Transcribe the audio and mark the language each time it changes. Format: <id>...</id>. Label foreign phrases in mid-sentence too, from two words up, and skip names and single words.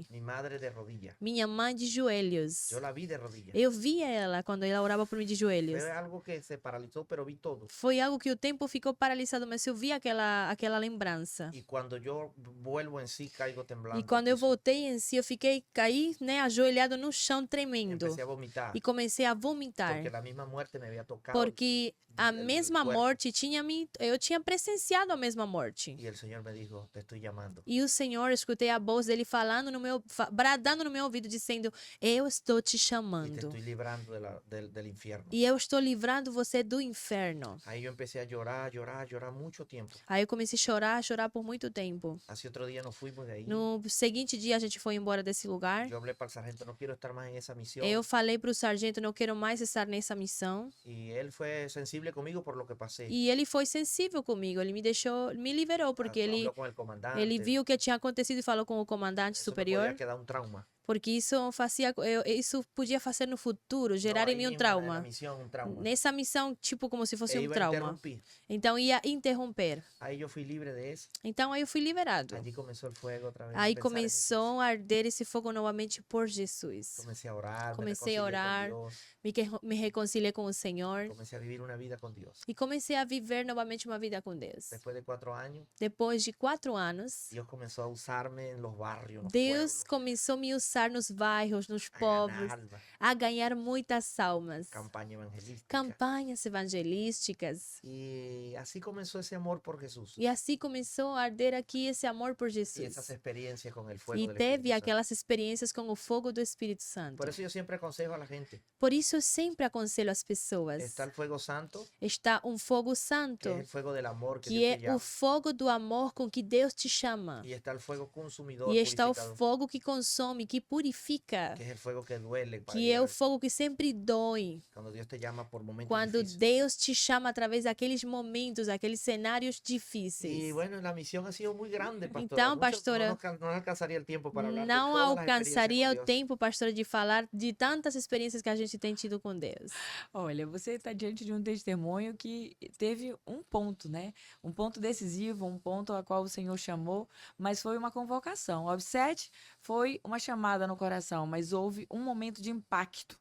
<es>Mi madre de rodillas.</es> <pt>Minha mãe de joelhos.</pt> <es>Yo la vi de rodillas.</es> <pt>Eu via ela quando ela orava por mim de joelhos.</pt> <es>Fue algo que se paralizó, pero vi todo.</es> <pt>Foi algo que o tempo ficou paralisado, mas eu vi aquela lembrança.</pt> <es>Y cuando yo vuelvo en sí, caigo temblando.</es> <pt>E quando eu voltei em si, eu caí, né, ajoelhado no chão tremendo.</pt> <es>Empecé a vomitar.</es> <pt>E comecei a vomitar.</pt> <es>Porque la misma muerte me había tocado.</es> <pt>Porque a</pt> <es>el</es> <pt>mesma</pt> <es>cuerpo.</es> <pt>morte eu tinha presenciado a mesma morte.</pt> <es>Y el Señor me dijo, te estoy llamando.</es> <pt>E o Senhor, escutei a voz dele falando bradando no meu ouvido, dizendo: eu estou te</pt> <es>Y te</es> <pt>chamando.</pt> <es>estoy librando del infierno.</es> <pt>E eu estou livrando você do inferno.</pt> <es>Ahí yo empecé a llorar mucho tiempo.</es> <pt>Aí eu comecei a chorar por muito tempo.</pt> <es>Hace otro día nos fuimos de ahí.</es> <pt>No seguinte dia a gente foi embora desse lugar.</pt> <es>Yo hablé para el sargento, no quiero estar más en esa misión.</es> <pt>Eu falei para o sargento: não quero mais estar nessa missão.</pt> <es>Y él fue sensible conmigo por lo que pasé.</es> <pt>E ele foi sensível comigo. Ele me liberou porque</pt> <es>Habló con el comandante.</es> <pt>ele viu o que tinha acontecido e falou com o comandante</pt> <es>Eso me</es> <pt>superior.</pt> <es>podía quedar un trauma.</es> <pt>Porque isso podia fazer no futuro, gerar</pt> <es>No,</es> <pt>em</pt> <es>ahí</es> <pt>mim um</pt> <es>mismo, en la</es> <pt>trauma.</pt> <es>misión, un trauma.</es> <pt>Nessa missão, tipo, como se fosse E um</pt> <es>iba a</es> <pt>trauma.</pt> <es>interrumpir.</es> <pt>Então ia interromper.</pt> <es>Ahí yo fui libre de eso.</es> <pt>Então aí eu fui liberado.</pt> <es>Allí comenzó el fuego otra vez.</es> <pt>Aí</pt> <es>pensar en Jesús.</es> <pt>começou a arder esse fogo novamente por Jesus.</pt> <es>Comencé a orar,</es> <pt>Comecei a</pt> <es>me</es> <pt>orar.</pt> <es>reconcilié con Dios,</es> <pt>Me reconciliei com o Senhor.</pt> <es>comencé a vivir una vida con Dios.</es> <pt>E comecei a viver novamente uma vida com Deus.</pt> <es>Después de 4 años,</es> <pt>Depois de 4 anos,</pt> <es>Dios comenzó a usarme en los barrios, en los</es> <pt>Deus</pt> <es>pueblos,</es> <pt>começou a me usar nos bairros, nos</pt> <es>a</es> <pt>povos,</pt> <es>ganar almas,</es> <pt>a ganhar muitas almas.</pt> <es>campaña evangelística.</es> <pt>Campanhas evangelísticas.</pt> <es>Y así comenzó ese amor por Jesús.</es> <pt>E assim começou a arder aqui esse amor por</pt> <es>Y</es> <pt>Jesus.</pt> <es>esas experiencias con el fuego</es> <pt>E</pt> <es>del</es> <pt>teve</pt> <es>Espíritu Santo.</es> <pt>aquelas experiências com o fogo do Espírito Santo.</pt> <es>Por eso yo siempre aconsejo a la gente.</es> <pt>Por isso eu sempre aconselho as pessoas.</pt> <es>Está el fuego santo,</es> <pt>Está um fogo</pt> <es>que</es> <pt>santo,</pt> <es>es el fuego del amor que</es> <pt>que</pt> <es>Dios te</es> <pt>é o</pt> <es>llama.</es> <pt>fogo do amor com que Deus te chama.</pt> <es>Y está el fuego consumidor,</es> <pt>E está o</pt> <es>purificador,</es> <pt>fogo que consome,</pt> <es>que purifica, que es el fuego que duele. para</es> <pt>que é</pt> <es>llegar</es> <pt>o</pt> <es>al-</es> <pt>fogo que sempre dói.</pt> <es>Cuando Dios te llama por momentos</es> <pt>Quando</pt> <es>difíciles.</es> <pt>Deus te chama através daqueles momentos, aqueles cenários</pt> <es>Y</es> <pt>difíceis.</pt> <es>bueno, la misión ha sido muy grande, pastora.</es> <pt>Então,</pt> <es>Mucho-</es> <pt>pastora,</pt> <es>no alcanzaría el tiempo para hablar de</es> <pt>Não</pt> <es>todas las</es> <pt>alcançaria</pt> <es>experiencias</es> <pt>o</pt> <es>con Dios.</es> <pt>tempo, pastora, de falar de tantas experiências que a gente tem tido com Deus. Olha, você está diante de um testemunho que teve um ponto, né? Um ponto decisivo, um ponto a qual o Senhor chamou, mas foi uma convocação. Obsete foi uma chamada no coração, mas houve um momento de impacto,</pt>